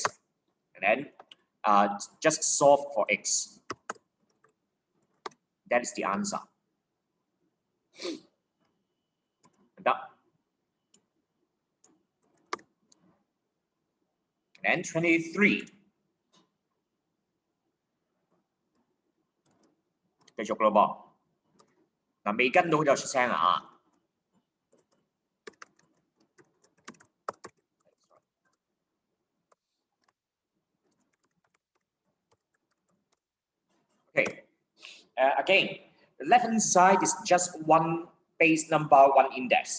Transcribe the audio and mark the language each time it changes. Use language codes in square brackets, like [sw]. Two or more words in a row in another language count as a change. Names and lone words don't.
[en] And then just solve for x. That is the answer. And 23. [yue] 繼續咯噃，嗱未跟到就出聲啊！ [en] Okay. Again, the left-hand side is just one base number, one index.